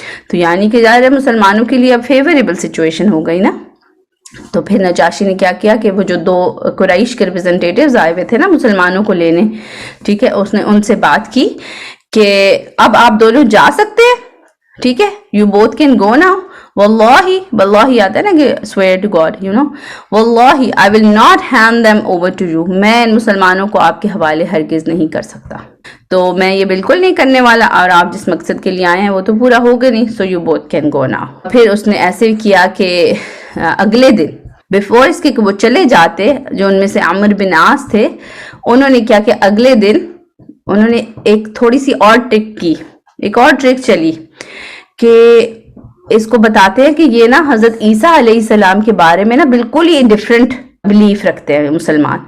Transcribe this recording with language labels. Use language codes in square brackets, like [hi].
[ur] تو یعنی کہ ظاہر ہے مسلمانوں کے لیے اب فیوریبل سچویشن ہو گئی نا. تو پھر نجاشی نے کیا کیا کہ وہ جو 2 قریش کے ریپرزنٹیٹیوز آئے ہوئے تھے نا مسلمانوں کو لینے، ٹھیک ہے، اس نے ان سے بات کی کہ اب آپ دونوں جا سکتے ہیں، ٹھیک ہے، [en] you both can go now. [ur] واللہ آتا ہے نا کہ [en] swear to God, واللہ I will not hand them over to you. [ur] میں ان مسلمانوں کو آپ کے حوالے ہرگز نہیں کر سکتا، تو میں یہ بالکل نہیں کرنے والا، اور آپ جس مقصد کے لیے آئے ہیں وہ تو پورا ہوگا نہیں. [en] so you both can go now. [ur] پھر اس نے ایسے کیا کہ اگلے دن بیفور اس کے کہ وہ چلے جاتے، جو ان میں سے عمر بن عاص تھے، انہوں نے کیا کہ اگلے دن انہوں نے ایک تھوڑی سی اور ایک اور ٹرک چلی کہ اس کو بتاتے ہیں کہ یہ نا حضرت عیسیٰ علیہ السلام کے بارے میں نا بالکل ہی ڈیفرنٹ بلیف رکھتے ہیں مسلمان.